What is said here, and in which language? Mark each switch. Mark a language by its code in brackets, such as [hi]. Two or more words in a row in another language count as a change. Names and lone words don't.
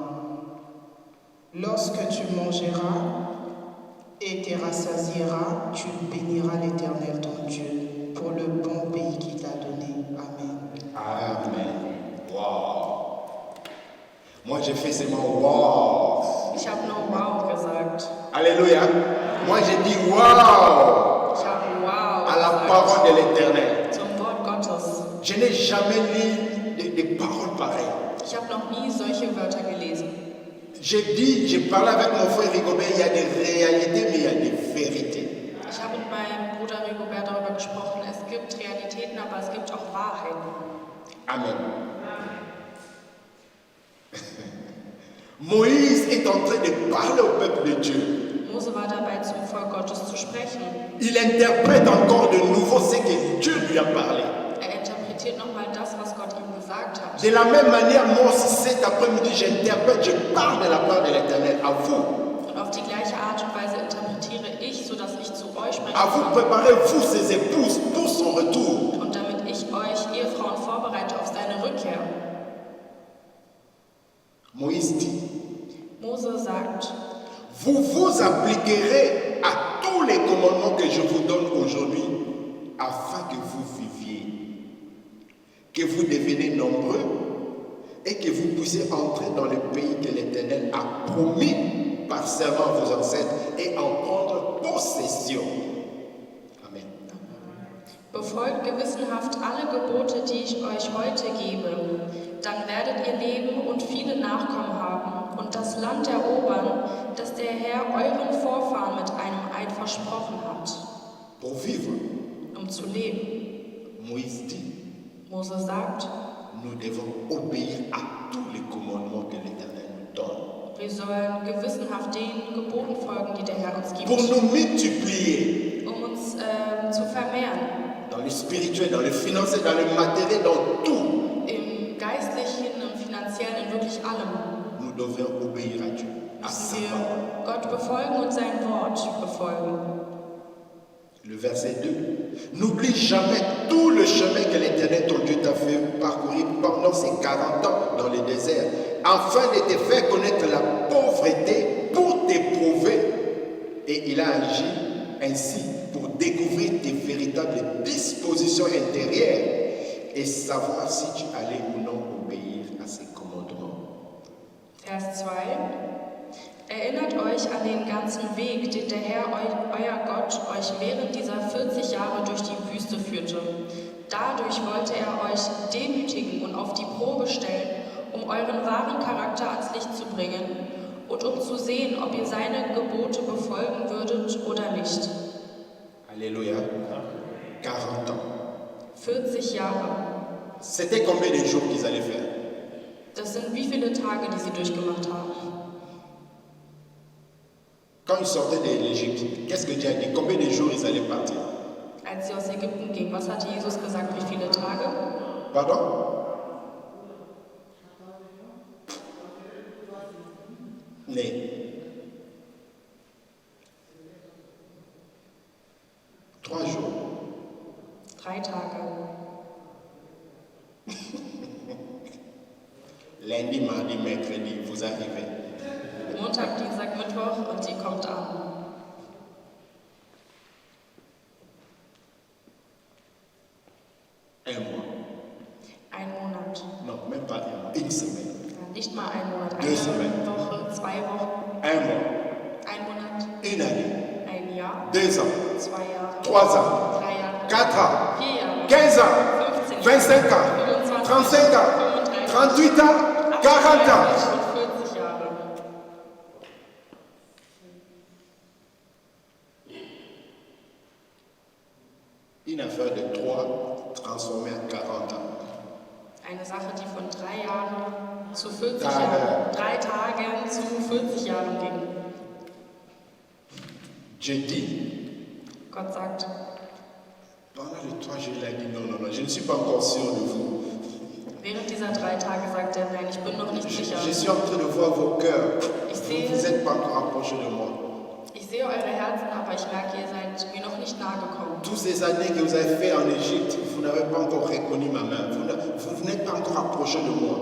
[fr] Lorsque tu mangeras et te rassasieras, tu béniras l'Éternel ton Dieu pour le bon pays qu'il t'a donné. Amen. Amen. Wow. Moi, j'ai fait seulement wow. [de] Ich habe nur wow gesagt. [fr] Alléluia. Moi, j'ai dit wow [de] Ich habe wow [fr] à la [de] gesagt. [fr] parole de l'Éternel. [de] Zum Wort Gottes. [fr] Je n'ai jamais lu des paroles pareilles. [de] Ich habe noch nie solche Wörter gelesen. [fr] J'ai parlé avec mon frère Rigobert, il y a des réalités, mais il y a des vérités. [de] Ich habe mit meinem Bruder Rigobert darüber gesprochen. Es gibt Realitäten, aber es gibt auch Wahrheiten. Amen. [fr] Moïse est en train de parler au peuple de Dieu. [de] Mose war dabei, zum Volk Gottes zu sprechen. [fr] Il interprète encore de nouveau ce que Dieu lui a parlé. [de] Er interpretiert nochmal das, was Gott ihm gesagt hat. [fr] De la même manière, moi aussi cet après-midi, j'interprète, je parle de la part de l'Éternel à vous. [de] Und auf die gleiche Art und Weise interpretiere ich, sodass ich zu euch sprechen [fr] À vous, [de] kann. [fr] préparez-vous ces épouses pour son retour. [de] Und damit ich euch Ehefrauen vorbereite auf seine Rückkehr. [fr] Moïse dit, [de] Mose sagt, [fr] vous vous appliquerez à tous les commandements que je vous donne aujourd'hui, afin que vous viviez, que vous deveniez nombreux et que vous puissiez entrer dans le pays que l'Éternel a promis par serment à vos ancêtres et en prendre possession. Amen. [de] befolgt gewissenhaft alle Gebote, die ich euch heute gebe. Dann werdet ihr leben und viele Nachkommen haben und das Land erobern, das der Herr euren Vorfahren mit einem Eid versprochen hat, [fr] Pour vivre, [de] um zu leben. [fr] Moïse dit, [de] Mose sagt, [fr] nous devons obéir à tous les commandements que l'Éternel nous donne. [de] wir sollen gewissenhaft den Geboten folgen, die der Herr uns gibt, [fr] Pour nous multiplier [de] uns zu vermehren, [fr] dans le spirituel, dans le financier, dans le matériel, dans tout. [de] im Geistlichen, im Finanziellen, in wirklich allem. [fr] Nous devons obéir à Dieu, à sa [de] Müssen [fr] parole. [de] wir Gott befolgen und sein Wort befolgen. [fr] Le verset 2. N'oublie jamais tout le chemin que l'Éternel ton Dieu t'a fait parcourir pendant ces 40 ans dans le désert, afin de te faire connaître la pauvreté pour t'éprouver. Et il a agi ainsi pour découvrir tes véritables dispositions intérieures et savoir si tu allais ou non obéir à ses commandements. [de] Vers 2. Erinnert euch an den ganzen Weg, den der Herr, euer Gott, euch während dieser 40 Jahre durch die Wüste führte. Dadurch wollte er euch demütigen und auf die Probe stellen, um euren wahren Charakter ans Licht zu bringen und um zu sehen, ob ihr seine Gebote befolgen würdet oder nicht. [fr] Alléluia. 40 ans. [de] 40 Jahre. [fr] C'était combien de jours qu'ils allaient faire? [de] Das sind wie viele Tage, die sie durchgemacht haben. [fr] Quand ils sortaient de l'Égypte, qu'est-ce que Dieu a dit? Combien de jours ils allaient partir? [de] Als sie aus Ägypten gingen, was hatte Jesus gesagt, wie viele Tage? Pardon? Nee. [fr] 3 jours. [de] 3 Tage. [fr] Lundi, mardi, mercredi, vous arrivez. [de] Montag, Dienstag, Mittwoch und sie kommt an. [fr] Un mois. [de] Ein Monat. [fr] Non, même pas un mois. Une semaine. [de] mal einen Monat, [fr] Deux semaines. [de] eine Woche, 2 Wochen, [fr] un mois, [de] 1 Monat, [fr] une année, [de] ein Jahr, [fr] 2 ans, [de] 2 Jahre, [fr] 3 ans, [de] 3 Jahre, [fr] 4 ans, [de] 4 Jahre, [fr] 15 ans, [de] 15 Jahre, [fr] 25 ans, [de] 25, [fr] 35 ans, [de] 35, [fr] 38 ans, 40 ans. [de] 38 und 40 Jahre. [fr] Une affaire de 3 transformée en 40 ans. [de] Eine Sache, die von 3 Jahren zu 40 Tage. Jahren, 3 Tagen zu 40 Jahren ging. [fr] Je dis, [de] Gott sagt, [fr] pendant les 3 jours, il a dit non, je ne suis pas encore sûr de vous. [de] während dieser 3 Tage sagt er, nein, ich bin noch nicht sicher. [fr] Je suis en train de voir vos cœurs. [de] Ich sehe, [fr] Vous n'êtes pas encore approchés de moi. [de] ich sehe eure Herzen, aber ich merke, ihr seid mir noch nicht nahe gekommen. [fr] Toutes ces années que vous avez fait en Égypte, vous n'avez pas encore reconnu ma main. Vous n'êtes pas encore approché de moi.